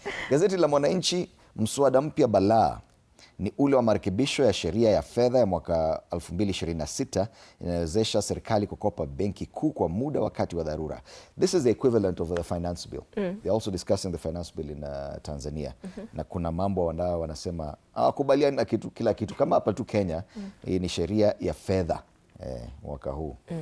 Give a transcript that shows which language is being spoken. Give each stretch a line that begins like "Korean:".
Swahili: Gazeti la Mwananchi, mswada mpya balaa ni ule wa marekebisho ya sheria ya fedha ya mwaka 2026 inayowezesha serikali kukopa benki kuu kwa muda wakati wa dharura.
English: This is the equivalent of the finance bill. They're also discussing the finance bill in Tanzania.
Swahili: Na kuna mambo wanasema kubaliana kila kitu kama hapa tu Kenya. Hii ni sheria ya fedha mwaka huu.